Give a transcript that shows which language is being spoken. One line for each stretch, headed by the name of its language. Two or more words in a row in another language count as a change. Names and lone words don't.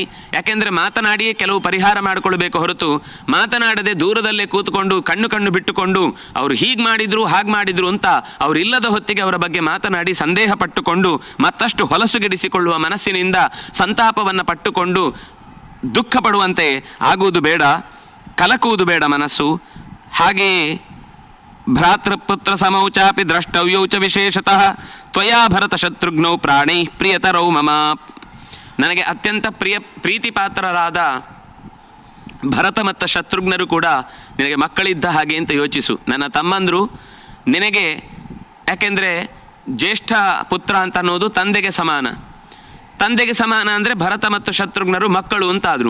Kannada: ಯಾಕೆಂದರೆ ಮಾತನಾಡಿಯೇ ಕೆಲವು ಪರಿಹಾರ ಮಾಡಿಕೊಳ್ಬೇಕು ಹೊರತು ಮಾತನಾಡದೆ ದೂರದಲ್ಲೇ ಕೂತ್ಕೊಂಡು ಕಣ್ಣು ಬಿಟ್ಟುಕೊಂಡು ಅವರು ಹೀಗೆ ಮಾಡಿದ್ರು ಹಾಗೆ ಮಾಡಿದ್ರು ಅಂತ ಅವರಿಲ್ಲದ ಹೊತ್ತಿಗೆ ಅವರ ಬಗ್ಗೆ ಮಾತನಾಡಿ ಸಂದೇಹ ಪಟ್ಟುಕೊಂಡು ಮತ್ತಷ್ಟು ಹೊಲಸುಗೆಡಿಸಿಕೊಳ್ಳುವ ಮನಸ್ಸಿನಿಂದ ಸಂತಾಪವನ್ನು ಪಟ್ಟುಕೊಂಡು ದುಃಖ ಪಡುವಂತೆ ಆಗುವುದು ಬೇಡ, ಕಲಕುವುದು ಬೇಡ ಮನಸ್ಸು.
Sanskrit: ಹಾಗೆಯೇ ಭ್ರಾತೃಪುತ್ರ ಸಮೌಚಾಪಿ ದ್ರಷ್ಟವ್ಯೌ ಚ ವಿಶೇಷತಃ ತ್ವಯಾ ಭರತ ಶತ್ರುಘ್ನೌ ಪ್ರಾಣೈ ಪ್ರಿಯತರೌ ಮಮ.
Kannada: ನನಗೆ ಅತ್ಯಂತ ಪ್ರೀತಿಪಾತ್ರರಾದ ಭರತ ಮತ್ತು ಶತ್ರುಘ್ನರು ಕೂಡ ನಿನಗೆ ಮಕ್ಕಳಿದ್ದ ಹಾಗೆ ಅಂತ ಯೋಚಿಸು. ನನ್ನ ತಮ್ಮಂದರು ನಿನಗೆ, ಯಾಕೆಂದರೆ ಜ್ಯೇಷ್ಠ ಪುತ್ರ ಅಂತ ಅನ್ನೋದು ತಂದೆಗೆ ಸಮಾನ ಅಂದರೆ ಭರತ ಮತ್ತು ಶತ್ರುಘ್ನರು ಮಕ್ಕಳು ಅಂತಾದರು.